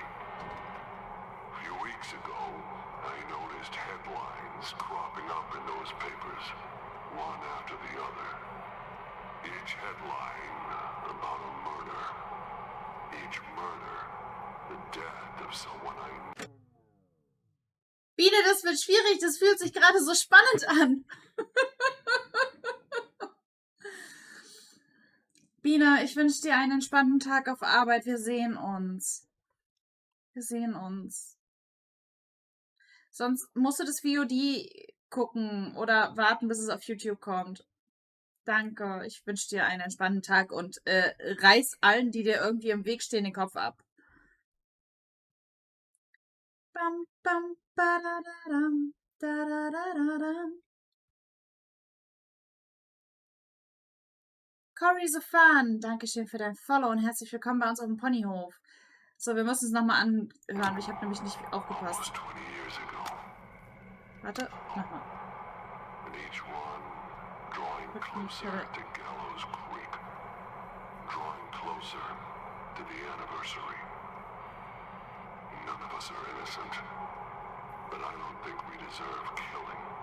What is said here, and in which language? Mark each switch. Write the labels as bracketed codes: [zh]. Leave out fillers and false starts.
[en] A few weeks ago, I noticed headlines cropping up in those papers, one after the other. Each headline about a murder. Each murder, the death of someone I know. [de] Biene, das wird schwierig. Das fühlt sich gerade so spannend an. Biene, ich wünsche dir einen entspannten Tag auf Arbeit. Wir sehen uns. Wir sehen uns. Sonst musst du das VOD gucken oder warten, bis es auf YouTube kommt. Danke. Ich wünsche dir einen entspannten Tag und reiß allen, die dir irgendwie im Weg stehen, den Kopf ab. Bam, bam, badadadam, dadadadadam. Cory so fun, Dankeschön für dein Follow und herzlich willkommen bei uns auf dem Ponyhof. So, wir müssen es nochmal anhören, ich habe nämlich nicht aufgepasst. [en] Almost 20 years ago. [de] Warte, nochmal. [en] And each one drawing closer to Gallows Creek, drawing closer to the anniversary. None of us are innocent, but I don't think we deserve killing.